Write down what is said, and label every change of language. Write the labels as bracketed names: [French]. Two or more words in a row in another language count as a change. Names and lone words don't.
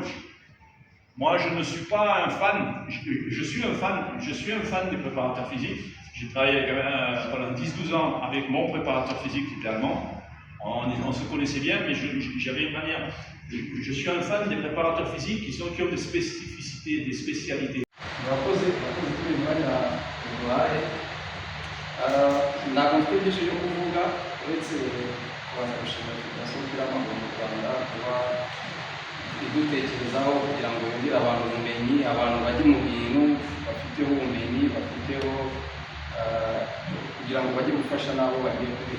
[French] Moi je ne suis pas un fan, je suis un fan des préparateurs physiques. J'ai travaillé pendant 10-12 ans avec mon préparateur physique qui était allemand. On se connaissait bien, mais j'avais une manière. Je suis un fan des préparateurs physiques qui ont des spécificités, des spécialités. [Kinyarwanda] Wakoze kule mwanya wa na natwigishije kuvuga uretse kubanza gushimira federasiyo y'umupira w'amaguru mu Rwanda kuba idutekerezaho kugira ngo yongere abantu ubumenyi, abantu bajye mu bintu bafiteho ubumenyi, bafiteho kugira ngo bajye gufasha n'abo bagiye kwiga.